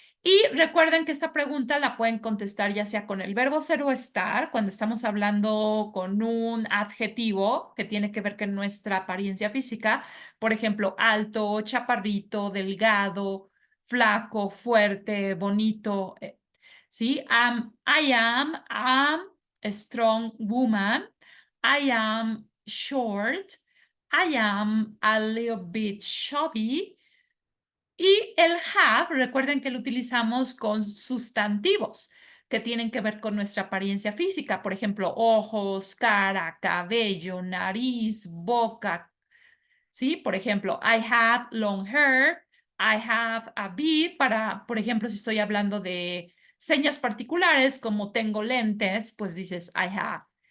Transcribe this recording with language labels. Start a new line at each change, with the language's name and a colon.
Spanish: Y recuerden que esta pregunta la pueden contestar ya sea con el verbo ser o estar, cuando estamos hablando con un adjetivo que tiene que ver con nuestra apariencia física, por ejemplo, alto, chaparrito, delgado, flaco, fuerte, bonito.
English: ¿Sí? I am a strong woman. I am short. I am a little bit chubby.
Spanish: Y el have, recuerden que lo utilizamos con sustantivos que tienen que ver con nuestra apariencia física. Por ejemplo, ojos, cara, cabello, nariz, boca. ¿Sí? Por ejemplo,
English: I have long hair. I have a bead
Spanish: para, por ejemplo, si estoy hablando de señas particulares como tengo lentes, pues dices
English: I have.